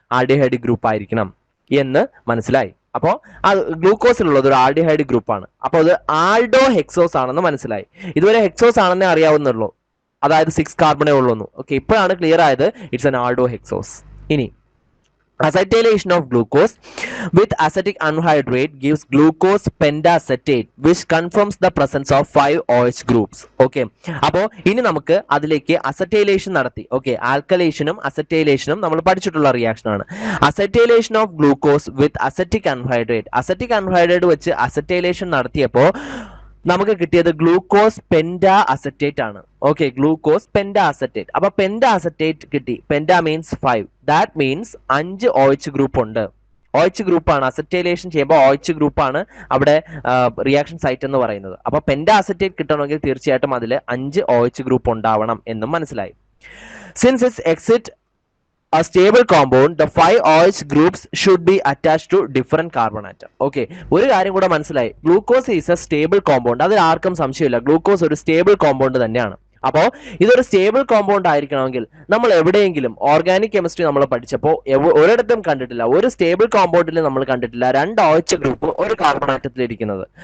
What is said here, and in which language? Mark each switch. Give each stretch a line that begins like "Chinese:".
Malayalam: Aldehyde group ആയിരിക്കണം എന്ന് മനസ്സിലായി. അപ്പോൾ അത് ഗ്ലൂക്കോസിലുള്ളത് ഒരു ആൽഡിഹൈഡ് ഗ്രൂപ്പാണ്. അപ്പോൾ അത് ആൽഡോ ഹെക്സോസ് ആണെന്ന് മനസ്സിലായി. ഇതുവരെ ഹെക്സോസ് ആണെന്നേ അറിയാവുന്നുള്ളൂ, അതായത് 6 കാർബണേ ഉള്ളൂ. ഓക്കെ, ഇപ്പോഴാണ് ക്ലിയർ ആയത്
English: It's an aldohexose. ഇനി acetylation of glucose with acetic anhydrate gives glucose pentacetate which confirms the presence of 5 OH groups.
Malayalam: Okay, അപ്പോൾ ഇനി നമുക്ക് അതിലേക്ക് അസറ്റൈലേഷൻ നടത്തി. ഓക്കെ, ആൽക്കലേഷനും അസറ്റൈലേഷനും നമ്മൾ പഠിച്ചിട്ടുള്ള റിയാക്ഷൻ ആണ്. Acetylation of glucose with acetic അൻഹൈഡ്രേറ്റ് വെച്ച് അസറ്റൈലേഷൻ നടത്തിയപ്പോൾ നമുക്ക് കിട്ടിയത് ഗ്ലൂക്കോസ് പെന്റാ അസറ്റേറ്റ് ആണ്. Okay, glucose Penta acetate. അപ്പൊ പെന്റാ അസറ്റേറ്റ് കിട്ടി. Penta means 5. That means 5 OH group ഉണ്ട്. OH ഗ്രൂപ്പാണ് അസറ്റൈലേഷൻ ചെയ്യുമ്പോൾ OH ഗ്രൂപ്പാണ് അവിടെ റിയാക്ഷൻ സൈറ്റ് എന്ന് പറയുന്നത്. അപ്പൊ പെന്റാ അസറ്റേറ്റ് കിട്ടണമെങ്കിൽ തീർച്ചയായിട്ടും അതിൽ 5 OH ഗ്രൂപ്പ് ഉണ്ടാവണം എന്നും മനസ്സിലായി.
English: Since it's exist a stable compound, the 5 OH groups should be attached to different carbon atom.
Malayalam: Okay, ഒരു കാര്യം കൂടെ മനസ്സിലായി.
English: Glucose is a stable compound.
Malayalam: അതിൽ ആർക്കും സംശയമില്ല, ഗ്ലൂക്കോസ് ഒരു സ്റ്റേബിൾ കോമ്പൗണ്ട് തന്നെയാണ്. അപ്പോൾ ഇതൊരു സ്റ്റേബിൾ കോമ്പൗണ്ട് ആയിരിക്കണമെങ്കിൽ നമ്മൾ എവിടെയെങ്കിലും ഓർഗാനിക് കെമിസ്ട്രി നമ്മൾ പഠിച്ചപ്പോൾ ഒരിടത്തും കണ്ടിട്ടില്ല, ഒരു സ്റ്റേബിൾ കോമ്പൗണ്ടിൽ നമ്മൾ കണ്ടിട്ടില്ല 2 OH ഗ്രൂപ്പ് ഒരു കാർബൺ ആറ്റത്തിൽ ഇരിക്കുന്നത്.